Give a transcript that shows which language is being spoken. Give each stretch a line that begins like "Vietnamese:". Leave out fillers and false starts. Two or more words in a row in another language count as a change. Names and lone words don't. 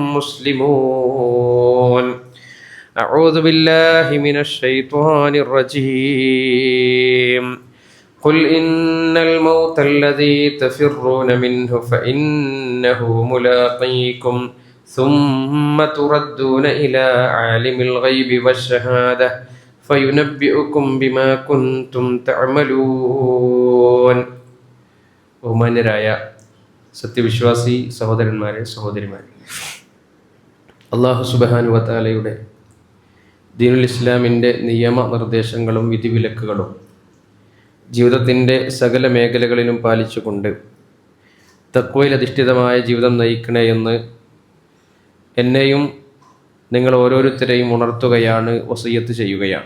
Arabic: مسلمون أعوذ بالله من الشيطان الرجيم قل إن الموت الذي تفرون منه فإنه ملاقيكم ثم تردون إلى عالم الغيب والشهادة فينبئكم بما كنتم تعملون.
Malayalam: ബഹുമാന്യരായ സത്യവിശ്വാസി സഹോദരന്മാരെ സഹോദരിമാരെ, അല്ലാഹു
Arabic: سبحانه وتعالى دين الإسلام
Malayalam: നിയമനിർദ്ദേശങ്ങളും വിധിവിലക്കുകളും ജീവിതത്തിൻ്റെ സകല മേഖലകളിലും പാലിച്ചുകൊണ്ട് തഖ്വയിൽ അധിഷ്ഠിതമായ ജീവിതം നയിക്കണേ എന്ന് എന്നെയും നിങ്ങൾ ഓരോരുത്തരെയും ഉണർത്തുകയാണ്, വസിയ്യത്ത് ചെയ്യുകയാണ്.